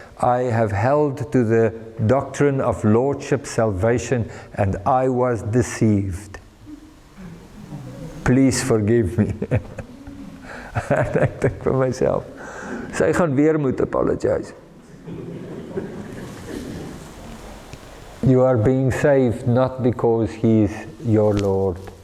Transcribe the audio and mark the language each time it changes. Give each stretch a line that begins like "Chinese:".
English: I have held to the doctrine of Lordship salvation and I was deceived. Please forgive me.
Afrikaans: Ek dink vir myself, sy gaan weer moet apologize.
English: You are being saved not because he is your Lord.